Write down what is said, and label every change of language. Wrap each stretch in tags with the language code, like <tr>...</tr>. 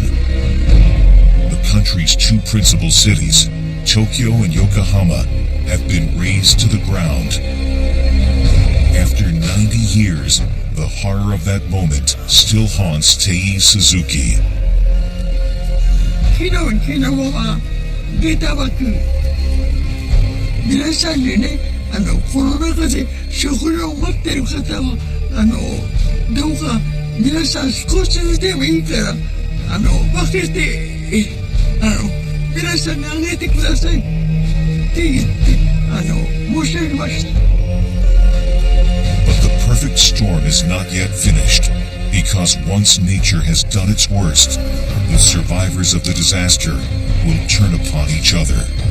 <en>The country's 2 principal cities, Tokyo and Yokohama, have been razed to the ground. After 90 years, the horror of that moment still haunts Tei Suzuki.</en> <ja>昨日はゲタバク皆さんにねこの中で食料を持っている方はどうか皆さん少しずつでもいいから分けて皆さんにあげてくださいって言って申し上げました。</ja> <en>But the perfect storm is not yet finished. Because once nature has done its worst, the survivors of the disaster will turn upon each other.</en>